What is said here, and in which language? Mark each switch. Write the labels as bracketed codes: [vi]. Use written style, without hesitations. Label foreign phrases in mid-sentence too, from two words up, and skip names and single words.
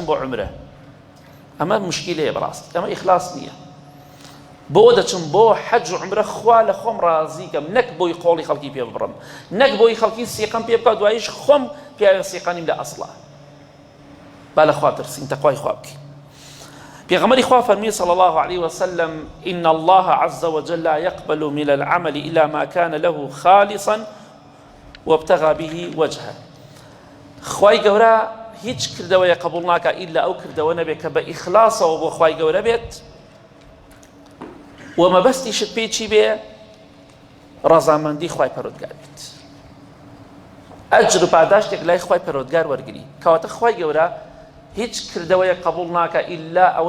[ckb] بۆ عومرە ئەمە موشکیلەیە بەڕاست ئەمە ئیخلاص نییە بۆ دەچم بۆ حەج و عومرە خوا لە خۆم ڕازیکەم نەک بۆی قۆڵی خەڵکی پێ ببڕم نەک بۆی خەڵکی سیقەم پێ بکە دواییش خۆم پیاوێ سیقانیم لە ئەسڵا با لە خوا ترسین تەقوای خوا بکەین پێغەمبەری خوا فەرمووی [ar] صلی الله عليه وسلم إن الله عز وجل لا يقبل من العمل إلا ما كان له خالصا وابتغى به وجهه [ckb] خوای گەورە هیچ کردەوەیە قبول ناکە ئیلا ئەو کردەوە نەبێت کە بە ئیخلاسەوە بۆ خوای گەورە بێت و مەبەستیشت پێی چی بێ ڕەزامەندی خوای پەروەردگار بێت ئەجر و پاداشتێک لای خوای پەروەردگار وەرگری کەواتە خوای گەورە هیچ کردەوەیە قبول ناکە ئیلا ئەوە